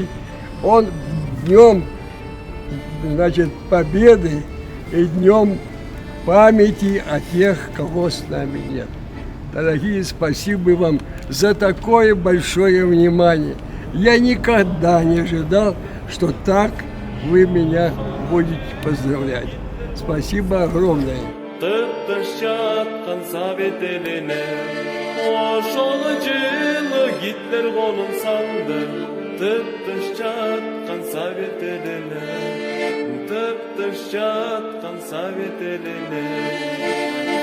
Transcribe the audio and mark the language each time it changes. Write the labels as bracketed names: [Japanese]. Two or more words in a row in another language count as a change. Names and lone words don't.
[Russian] Он днем, значит, победы и днем памяти о тех, кого с нами нет. Дорогие, спасибо вам за такое большое внимание. Я никогда не ожидал, что так вы меня будете поздравлять. Спасибо огромное. [Kazakh] Тып-тыныш жатқан совет еліне, ошол жылы Гитлер қолын салды. Тып-тыныш жатқан совет еліне, тып-тыныш жатқан совет еліне.